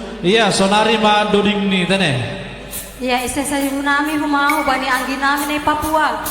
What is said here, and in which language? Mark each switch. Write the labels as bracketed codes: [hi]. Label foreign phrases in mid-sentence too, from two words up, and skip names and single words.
[bts] Iya, sonari ma doding ni tane. Iya, [id] istri saya [bts] nami humau bani anggi nami nih Papua.